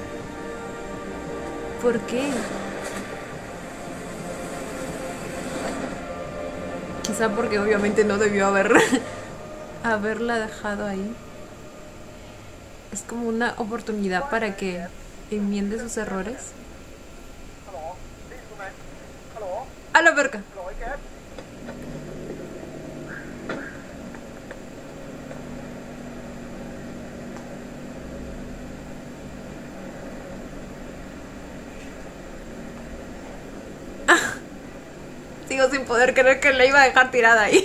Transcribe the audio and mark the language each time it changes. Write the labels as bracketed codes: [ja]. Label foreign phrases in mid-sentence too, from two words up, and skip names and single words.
[es] ¿Por qué? Quizá porque obviamente no debió haberla dejado ahí. Es como una oportunidad para que enmiende sus errores. [th] ฮัลโหลได้ยินกูไหมฮัลโหล [es] A la verga. [th] ฮัลโหลไอ้แก๊ส [es] Sigo sin poder creer que la iba a dejar tirada ahí.